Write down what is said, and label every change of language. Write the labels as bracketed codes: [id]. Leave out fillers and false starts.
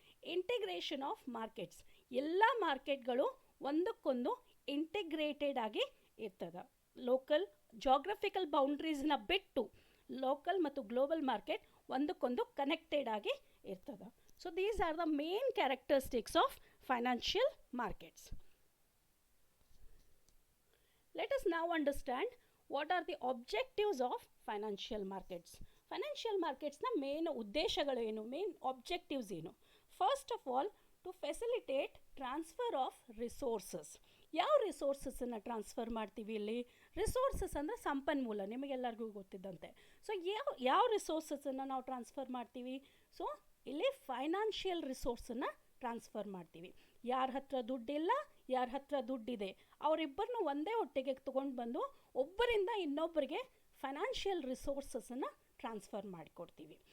[kn] Integration of markets, ಎಲ್ಲ ಮಾರ್ಕೆಟ್ಗಳು ಒಂದಕ್ಕೊಂದು integrated ಆಗಿ ಇರ್ತದೆ. ಲೋಕಲ್ ಜಾಗ್ರಫಿಕಲ್ ಬೌಂಡ್ರೀಸ್ನ ಬಿಟ್ಟು ಲೋಕಲ್ ಮತ್ತು ಗ್ಲೋಬಲ್ ಮಾರ್ಕೆಟ್ ಒಂದಕ್ಕೊಂದು ಕನೆಕ್ಟೆಡ್ ಆಗಿ ಇರ್ತದೆ. [en] So these are the main characteristics of financial markets. Let us now understand what are the objectives of financial markets. [kn] Financial markets na main ಉದ್ದೇಶಗಳು ಏನು, main objectives ಏನು? [en] First of all, to facilitate transfer of resources. [kn] ಯಾವ ರಿಸೋರ್ಸಸ್ಸನ್ನು transfer ಮಾಡ್ತೀವಿ ಇಲ್ಲಿ? Resources ಅಂದರೆ ಸಂಪನ್ಮೂಲ, ನಿಮಗೆಲ್ಲರಿಗೂ ಗೊತ್ತಿದ್ದಂತೆ. So ಯಾವ ರಿಸೋರ್ಸಸ್ಸನ್ನು ನಾವು ಟ್ರಾನ್ಸ್ಫರ್ ಮಾಡ್ತೀವಿ? ಸೊ ಇಲ್ಲಿ ಫೈನಾನ್ಷಿಯಲ್ ರಿಸೋರ್ಸನ್ನು ಟ್ರಾನ್ಸ್ಫರ್ ಮಾಡ್ತೀವಿ. ಯಾರ ಹತ್ರ ದುಡ್ಡಿಲ್ಲ, ಯಾರ ಹತ್ರ ದುಡ್ಡಿದೆ, ಅವರಿಬ್ಬರನ್ನು ಒಂದೇ ಒಟ್ಟಿಗೆ ತೊಗೊಂಡು ಬಂದು ಒಬ್ಬರಿಂದ ಇನ್ನೊಬ್ಬರಿಗೆ ಫೈನಾನ್ಷಿಯಲ್ ರಿಸೋರ್ಸಸನ್ನು ಟ್ರಾನ್ಸ್ಫರ್ ಮಾಡಿಕೊಡ್ತೀವಿ.